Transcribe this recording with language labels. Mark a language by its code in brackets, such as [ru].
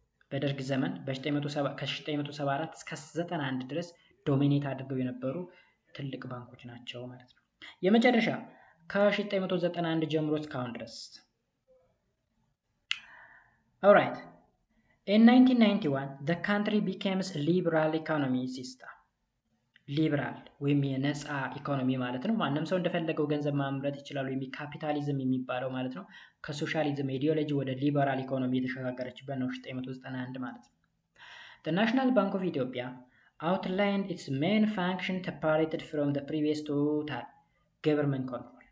[am] በደርግ ዘመን ከ1974 እስከ 91 ድረስ ዶሚኔት አድርገው የነበሩ ትልቅ ባንኮች ናቸው ማለት ነው። የመጨረሻ ከ1991 ጀምሮ እስካሁን ድረስ Alright. [en] In 1991, the country became a liberal economy system. [am] ሊበራል ወይም የነፃ ኢኮኖሚ ማለት ነው። ማንም ሰው እንደፈለገው ገንዘብ ማምረት ይችላል ወይም ካፒታሊዝም የሚባለው ማለት ነው። ከሶሻሊዝም አይዲዮሎጂ ወደ ሊበራል ኢኮኖሚ የተሸጋገረችበት ነው 1991 ማለት ነው። [en] The National Bank of Ethiopia outlined its main function separated from the previous total government control.